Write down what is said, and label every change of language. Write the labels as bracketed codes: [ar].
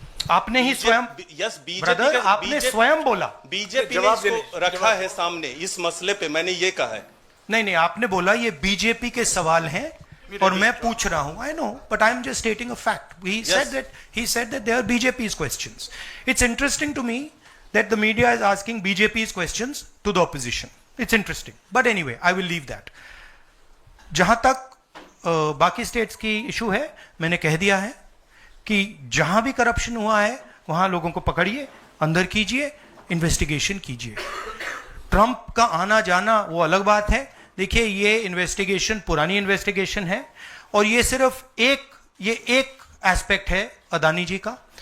[hi] आपने ही स्वयं, ब्रदर, आपने स्वयं बोला बीजेपी ने इसको रखा है सामने इस मसले पे, मैंने ये कहा है। नहीं, आपने बोला ये बीजेपी के सवाल हैं और मैं पूछ रहा हूं। [en] I know, but I am just stating a fact. He said that they are BJP's questions. It's interesting to me that the media is asking BJP's questions to the opposition. It's interesting. But anyway, I will leave that. [hi] जहां तक बाकी states की issue है, मैंने कह दिया है कि जहां भी करप्शन हुआ है वहां लोगों को पकड़िए, अंदर कीजिए, इन्वेस्टिगेशन कीजिए। ट्रंप का आना जाना वो अलग बात है। देखिए, ये इन्वेस्टिगेशन पुरानी इन्वेस्टिगेशन है, और ये सिर्फ एक एस्पेक्ट है अदानी जी का।